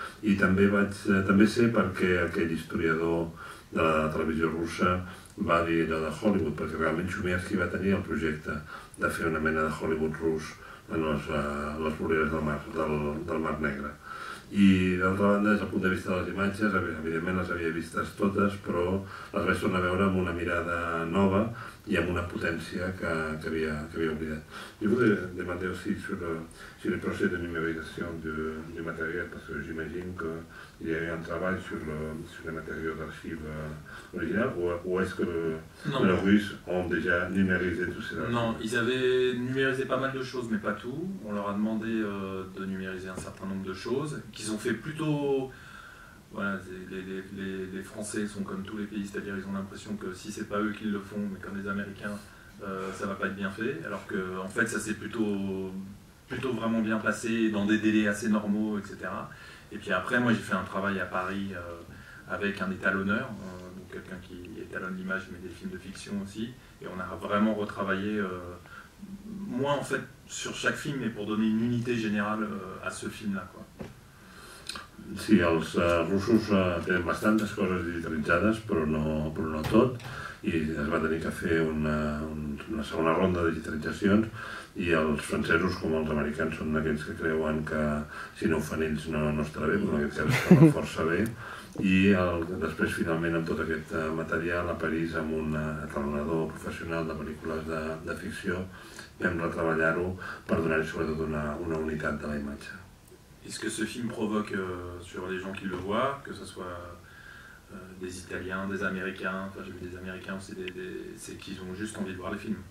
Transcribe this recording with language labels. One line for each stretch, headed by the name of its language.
Catalan: I també sé perquè aquell historiador de la televisió russa va dir allò de Hollywood, perquè realment Chouliatsky va tenir el projecte de fer una mena de Hollywood rus en les voreres del Mar Negre. I d'altra banda, des del punt de vista de les imatges, evidentment les havia vistes totes, però les vaig tornar a veure amb una mirada nova i amb una potència que havia oblidat.
French: Je voudrais demander aussi sur le procès de numérisation du matériel, parce que j'imagine qu'il y a eu un travail sur les matériaux d'archives originales, ou est-ce que les Russes ont déjà numérisé tout cela? Non, ils avaient numérisé pas mal de choses, mais pas tout. On leur a demandé de numériser un certain nombre de choses, qu'ils ont fait plutôt... Voilà, les Français sont comme tous les pays, c'est-à-dire ils ont l'impression que si c'est pas eux qui le font, mais comme les Américains, ça va pas être bien fait, alors que en fait ça s'est plutôt vraiment bien passé, dans des délais assez normaux, etc. Et puis après, moi j'ai fait un travail à Paris avec un étalonneur, donc quelqu'un qui étalonne l'image mais des films de fiction aussi, et on a vraiment retravaillé, moi en fait, sur chaque film, mais pour donner une unité générale à ce film-là, quoi.
Catalan: Sí, els russos tenen bastantes coses digitalitzades, però no tot, i es va tenir que fer una segona ronda de digitalitzacions, i els francesos, com els americans, són aquells que creuen que si no ho fan ells no estarà bé, però en aquest cas estava força bé, i després finalment amb tot aquest material a París amb un etalonador professional de pel·lícules de ficció vam retreballar-ho per donar-hi sobretot una unitat de la imatge.
French: et ce que ce film provoque sur les gens qui le voient, que ce soit des Italiens, des Américains, enfin j'ai vu des Américains aussi, c'est qu'ils ont juste envie de voir les films.